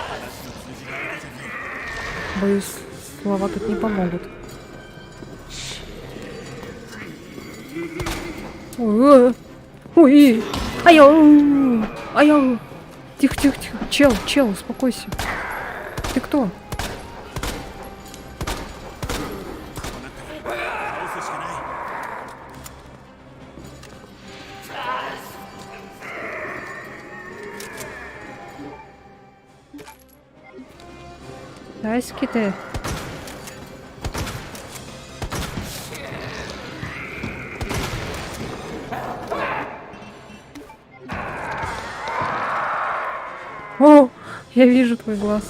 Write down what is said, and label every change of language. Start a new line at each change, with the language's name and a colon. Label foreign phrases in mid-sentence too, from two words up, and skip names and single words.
Russian: Боюсь, слова тут не помогут. Ой, ой, ай-яу, ай-яу. Тихо, тихо, тихо. Чел, успокойся. Ты кто?
Japanese: 倒すしかない。
Russian: Тайский ты. О, я вижу твой глаз.